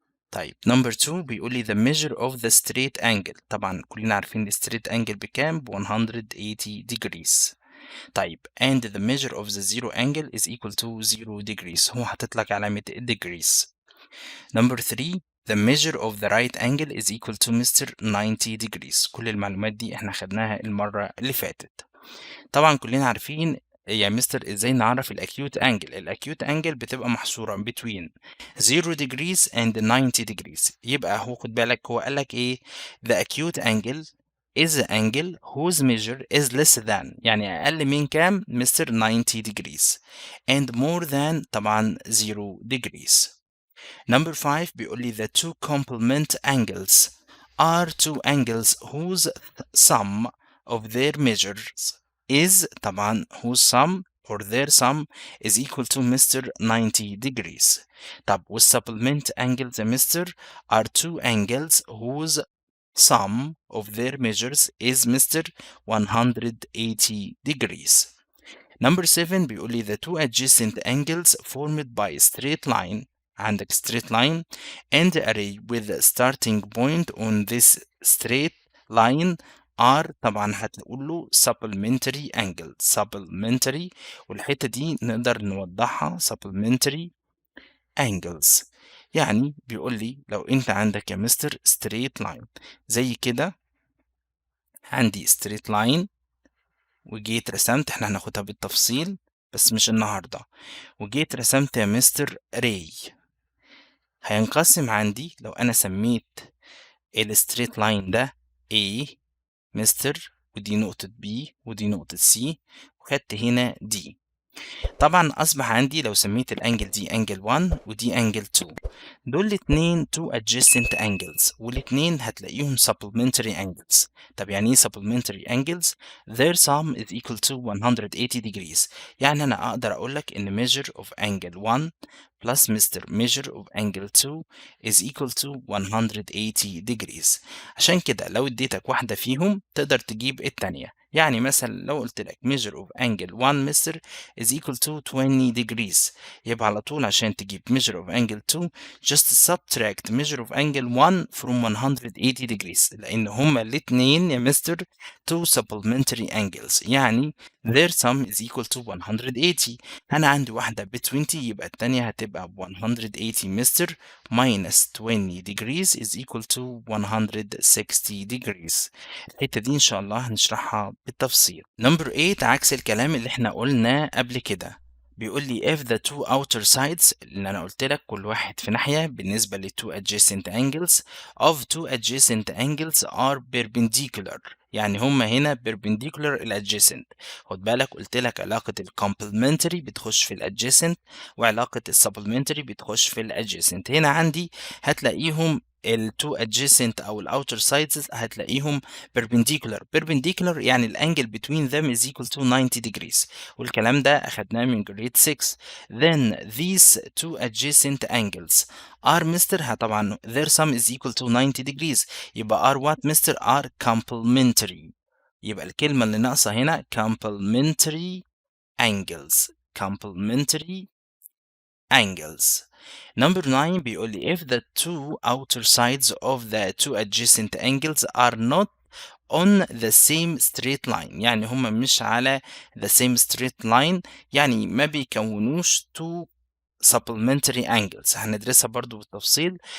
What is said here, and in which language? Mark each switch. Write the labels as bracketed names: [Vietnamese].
[English] طيب number 2 بيقول لي the measure of the straight angle. [Arabic] طبعا كلنا عارفين ال straight angle بكام ب 180 degrees. [English] طيب and the measure of the zero angle is equal to 0 degrees. [Arabic] هو حاطط لك علامة [English] degrees. number 3 the measure of the right angle is equal to Mr. 90 degrees. [Arabic] كل المعلومات دي احنا خدناها المرة اللي فاتت. طبعا كلنا عارفين يا مستر ازاي نعرف الاكيوت انجل. الاكيوت انجل بتبقى محصوره [English] between 0 degrees and 90 degrees. يبقى هو خد بالك هو قال لك ايه the acute angle is the angle whose measure is less than [Arabic] يعني اقل من كام مستر [English] 90 degrees and more than طبعا 0 degrees. number 5 بيقول لي the two complement angles are two angles whose sum of their measures is طبعا whose sum or their sum is equal to Mr. 90 degrees. طب والsupplement angles يا Mr. are two angles whose sum of their measures is Mr. 180 degrees. number 7 بيقول لي the two adjacent angles formed by a straight line عندك straight line and a ray with a starting point on this straight line are طبعا هتقول له supplementary angle supplementary [Arabic] والحتة دي نقدر نوضحها [English] supplementary angles. [Arabic] يعني بيقول لي لو انت عندك يا مستر straight line زي كده عندي straight line وجيت رسمت، إحنا هناخدها بالتفصيل بس مش النهاردة، وجيت رسمت يا مستر راي، هينقسم عندي لو أنا سميت الستريت لاين ده A مستر، ودي نقطة B ودي نقطة C، وخدت هنا D. طبعا أصبح عندي لو سميت الأنجل دي أنجل 1 ودي أنجل 2، دول الاتنين two adjacent angles، والاتنين هتلاقيهم supplementary angles. طب يعني ايه [English] supplementary angles؟ their sum is equal to 180 degrees. [Arabic] يعني أنا أقدر أقولك إن [English] measure of angle 1 plus measure of angle 2 is equal to 180 degrees. [Arabic] عشان كده لو اديتك واحدة فيهم تقدر تجيب التانية. [English] يعني مثلا لو قلت لك measure of angle 1 mister is equal to 20 degrees، [Arabic] يبقى على طول عشان تجيب [English] measure of angle 2 just subtract measure of angle 1 from 180 degrees، [Arabic] لأن هما الاتنين يا مستر [English] two supplementary angles، يعني their sum is equal to 180. [Arabic] أنا عندي واحدة ب 20 يبقى التانية هتبقى ب 180 مستر [English] minus 20 degrees is equal to 160 degrees. [Arabic] الحتة دي إن شاء الله هنشرحها بالتفصيل. Number 8 عكس الكلام اللي احنا قلناه قبل كده، بيقول لي [English] if the two outer sides [Arabic] اللي أنا قلت لك كل واحد في ناحية بالنسبة ل two adjacent angles [English] of two adjacent angles are perpendicular، [Arabic] يعني هما هنا perpendicular ال adjacent. خد بالك قلت لك علاقة ال complementary بتخش في ال adjacent، وعلاقة ال supplementary بتخش في ال adjacent. هنا عندي هتلاقيهم ال two adjacent أو ال outer sides هتلاقيهم perpendicular يعني الانجل between them [English] is equal to 90 degrees، [Arabic] والكلام ده أخدناه من grade 6. [English] then these two adjacent angles are mister طبعا their sum is equal to 90 degrees، يبقى are what mister are complementary. [Arabic] يبقى الكلمة اللي ناقصة هنا complementary angles. [English] complementary angles. [Arabic] Number 9 بيقول لي if the two outer sides of the two adjacent angles are not on the same straight line، يعني هما مش على the same straight line، يعني ما بيكونوش two supplementary angles، هندرسها برضو بالتفصيل.